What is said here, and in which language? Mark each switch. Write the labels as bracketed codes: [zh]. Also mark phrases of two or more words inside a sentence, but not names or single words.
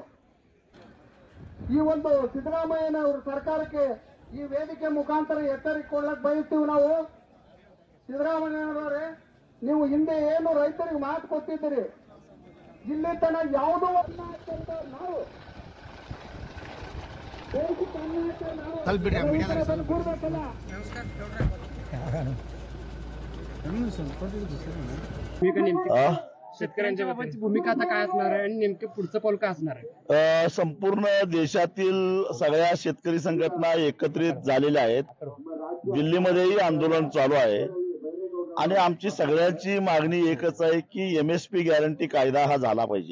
[kn] ಈ ಒಂದು ಸಿದ್ದರಾಮಯ್ಯನವರ ಸರ್ಕಾರಕ್ಕೆ ಈ ವೇದಿಕೆ ಮುಖಾಂತರ ಎಚ್ಚರಿಕೊಳ್ಳಕ್ ಬಯಸ್ತೀವಿ ನಾವು। ಸಿದ್ದರಾಮಯ್ಯನವರೇ, ನೀವು ಹಿಂದೆ ಏನು ರೈತರಿಗೆ ಮಾತು ಕೊಟ್ಟಿದ್ದೀರಿ, ಇಲ್ಲಿ ತನ ಯಾವುದೋ ನಾವು ಕೂರ್ಬೇಕಲ್ಲ। [mr] शेतकऱ्यांच्या भूमिका आता काय असणार आहे आणि नेमकं पुढचं पाऊल काय असणार आहे? संपूर्ण देशातील सगळ्या शेतकरी संघटना एकत्रित झालेल्या आहेत। दिल्लीमध्येही आंदोलन चालू आहे आणि आमची सगळ्यांची मागणी एकच आहे की MSP गॅरंटी कायदा हा झाला पाहिजे।